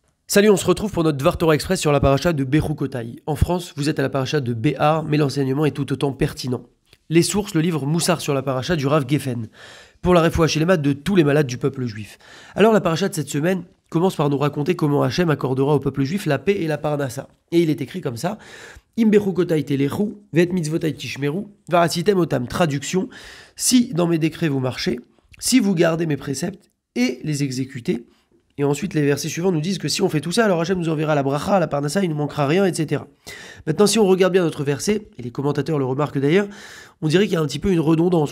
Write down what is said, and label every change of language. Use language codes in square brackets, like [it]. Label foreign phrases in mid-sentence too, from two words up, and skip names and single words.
[fr] Salut, on se retrouve pour notre Dvar Torah Express sur la paracha de Bechukotai. En France, vous êtes à la paracha de Béhar, mais l'enseignement est tout autant pertinent. Les sources, le livre Moussar sur la paracha du Rav Geffen, pour la réfoua chez les maths de tous les malades du peuple juif. Alors la paracha de cette semaine commence par nous raconter comment Hachem accordera au peuple juif la paix et la parnassa. Et il est écrit comme ça: [he] אם בחקתי תלכו ואת מצותי תשמרו ועשיתם אתם. [fr] Traduction: si dans mes décrets vous marchez, si vous gardez mes préceptes et les exécutez. Et ensuite, les versets suivants nous disent que si on fait tout ça, alors Hachem nous enverra la bracha, la parnassa, il ne nous manquera rien, etc. Maintenant, si on regarde bien notre verset, et les commentateurs le remarquent d'ailleurs, on dirait qu'il y a un petit peu une redondance.